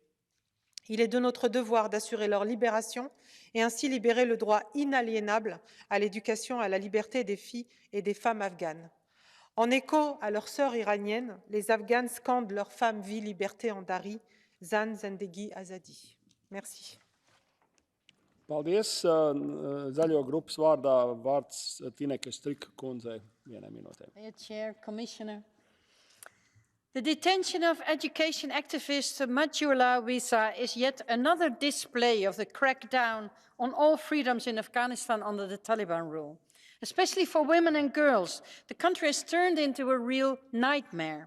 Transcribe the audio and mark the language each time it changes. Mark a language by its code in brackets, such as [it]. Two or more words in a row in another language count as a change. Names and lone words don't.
[fr] Il est de notre devoir d'assurer leur libération et ainsi libérer le droit inaliénable à l'éducation et à la liberté des filles et des femmes afghanes. En écho à leurs sœurs iraniennes, les Afghanes scandent leur femme, vie, liberté en dari, [fa] زن، زندگی، آزادی. [fr] Merci. [lv] Paldies. Zaļo grupas vārdā vārds Tineke Strika kundzei 1 minūtē. [en] Chair, Commissioner. The detention of education activist Matiullah Wesa is yet another display of the crackdown on all freedoms in Afghanistan under the Taliban rule. Especially for women and girls, the country has turned into a real nightmare.